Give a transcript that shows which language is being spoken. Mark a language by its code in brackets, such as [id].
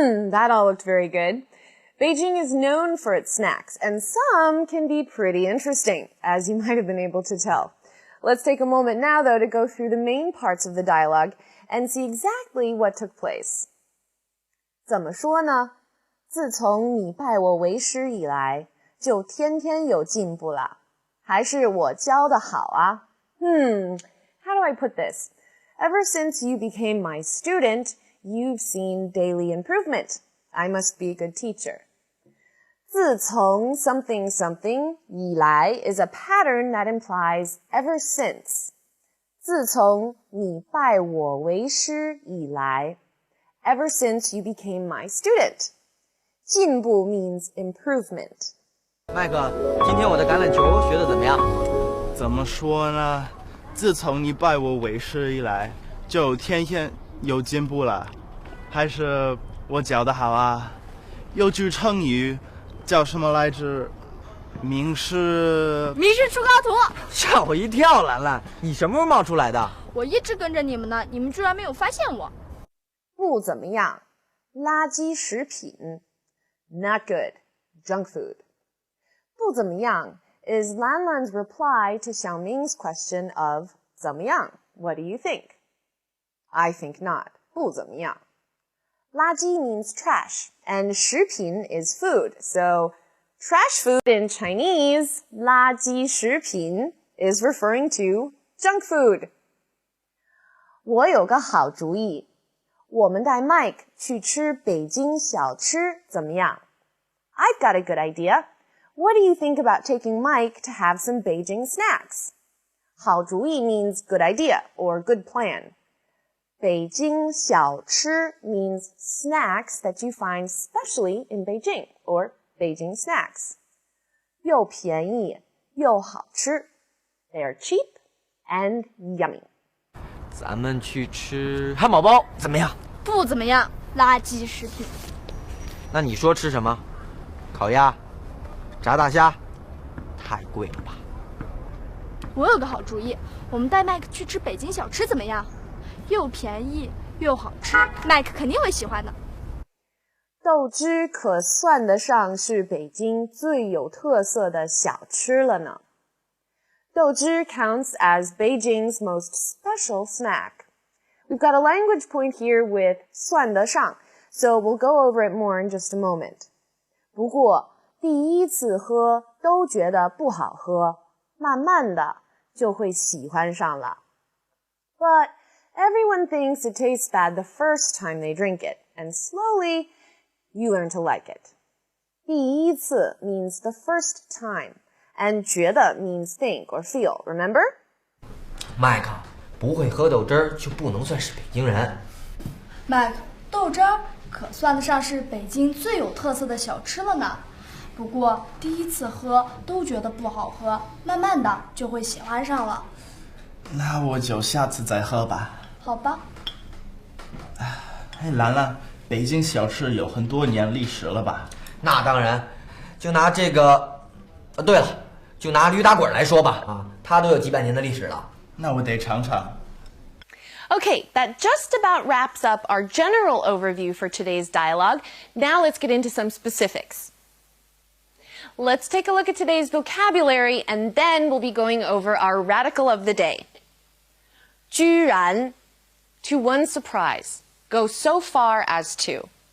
[en] That all looked very good. Beijing is known for its snacks, and some can be pretty interesting, as you might have been able to tell. Let's take a moment now, though, to go through the main parts of the dialogue and see exactly what took place. [zh] 怎么说呢？自从你拜我为师以来，就天天有进步了。还是我教的好啊。 [en] How do I put this? Ever since you became my student, you've seen daily improvement. I must be a good teacher. 自从 something something 以来 is a pattern that implies ever since. [zh] 自从你拜我为师以来 [en] ever since you became my student. 进步 means improvement. [zh] 麦克，今天我的橄榄球学得怎么样？怎么说呢？自从你拜我为师以来，就天天有进步了。还是我教的好啊。有句成语叫什么来着？名师出高徒。吓我一跳，兰兰，你什么时候冒出来的？我一直跟着你们呢，你们居然没有发现我。不怎么样，垃圾食品 [en] not good, junk food. 不怎么样 is Lanlan's reply to Xiaoming's question of 怎么样 what do you think? I think not. [zh] 不怎么样。 [en] 垃圾 means trash, and 食品 is food. So, trash food in Chinese, 垃圾食品 is referring to junk food. [zh] 我有个好主意，我们带 Mike 去吃北京小吃怎么样？ [en] I've got a good idea. What do you think about taking Mike to have some Beijing snacks? 好主意 means good idea or good plan. Beijing 小吃 means snacks that you find specially in Beijing, or Beijing Snacks. [zh] 又便宜又好吃 [en] They are cheap and yummy. [zh] 咱们去吃汉堡包怎么样？不怎么样，垃圾食品。那你说吃什么？烤鸭、炸大虾，太贵了吧？我有个好主意，我们带麦克去吃北京小吃怎么样？又便宜又好吃，麦克肯定会喜欢的。豆汁可算得上是北京最有特色的小吃了呢。 [en] 豆汁 counts as Beijing's most special snack. We've got a language point here with 算得上, so we'll go over it more in just a moment. [zh] 不过第一次喝都觉得不好喝，慢慢的就会喜欢上了。 [en] But everyone thinks it tastes bad the first time they drink it, and slowly you learn to like it. 第一次 means the first time, and 觉得 means think or feel, remember? [zh] 麦克，不会喝豆汁儿就不能算是北京人。麦克，豆汁儿可算得上是北京最有特色的小吃了呢。不过第一次喝都觉得不好喝，慢慢的就会喜欢上了。那我就下次再喝吧。好吧。哎，兰兰，北京小吃有很多年历史了吧？那当然，就拿这个，对了，就拿驴打滚来说吧，啊，它都有几百年的历史了。那我得尝尝。 [en] Okay, that just about wraps up our general overview for today's dialogue. Now let's get into some specifics. Let's take a look at today's vocabulary, and then we'll be going over our radical of the day. 居然, to one's surprise, go so far as to.